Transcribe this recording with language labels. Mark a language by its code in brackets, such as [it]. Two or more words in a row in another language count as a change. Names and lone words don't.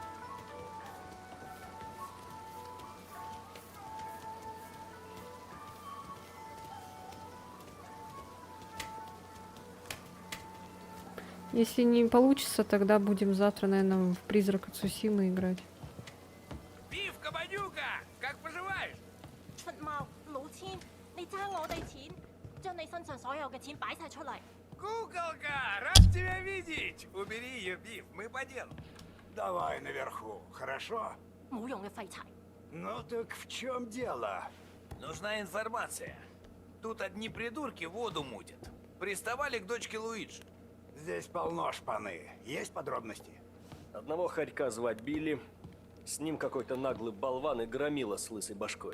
[ru] Если не получится, тогда будем завтра, наверное, в Призрак Цусимы играть. Биф, Кабанюка, как поживаешь? [yue] 出貓，老千，你爭我哋錢，將你身上所有嘅錢擺晒出嚟。 [ru] Куколка, рад тебя видеть. Убери ее, Биф, мы по делу. Давай наверху, хорошо? [yue] 冇用嘅廢柴。 [ru] Ну так в чем дело? Нужна информация. Тут одни придурки воду мутят. Приставали к дочке Луиджи. Здесь полно шпаны. Есть подробности? Одного хорька звать Билли. С ним какой-то наглый болван и громила с лысой башкой.